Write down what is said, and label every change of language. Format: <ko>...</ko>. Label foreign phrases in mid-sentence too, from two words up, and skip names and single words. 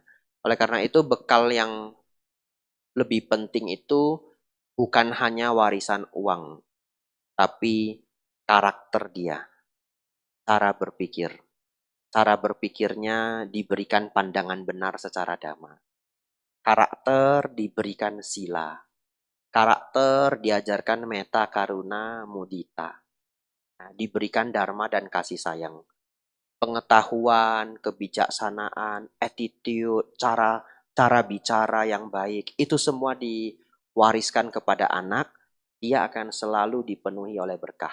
<id>Oleh karena itu bekal yang lebih penting itu bukan hanya warisan uang, tapi karakter dia, cara berpikir. Cara berpikirnya diberikan pandangan benar secara dhamma. Karakter diberikan sila. Karakter diajarkan</id> <pi>metta, karuna, mudita.</pi> <id>Nah, diberikan dharma dan kasih sayang. Pengetahuan, kebijaksanaan, attitude, cara bicara yang baik, itu semua diwariskan kepada anak, dia akan selalu dipenuhi oleh berkah.</id>